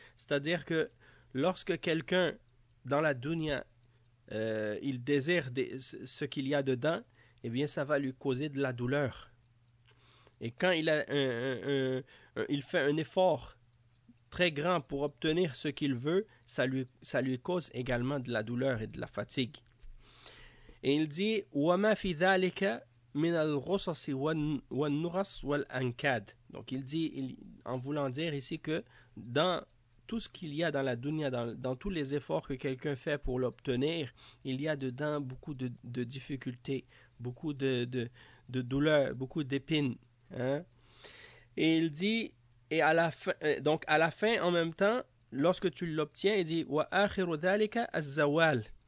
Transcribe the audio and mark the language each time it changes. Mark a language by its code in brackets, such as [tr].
[fr] C'est-à-dire que lorsque quelqu'un dans la dunya, il désire ce qu'il y a dedans, eh bien, ça va lui causer de la douleur. Et quand il a il fait un effort très grand pour obtenir ce qu'il veut, ça lui cause également de la douleur et de la fatigue. Et il dit [ar] وَمَا فِي ذَلِكَ مِنَ الْغُصَصِ وَالنُّرَصِ وَالْأَنْكَادِ. [fr] Donc, il dit, en voulant dire ici que dans tout ce qu'il y a dans la dunya, dans tous les efforts que quelqu'un fait pour l'obtenir, il y a dedans beaucoup de difficultés, beaucoup de douleurs, beaucoup d'épines. Hein? Et il dit, et à la fin, donc à la fin, en même temps, lorsque tu l'obtiens, il dit, [ar] وَأَخِرُ ذَلِكَ الزَّوَالِ.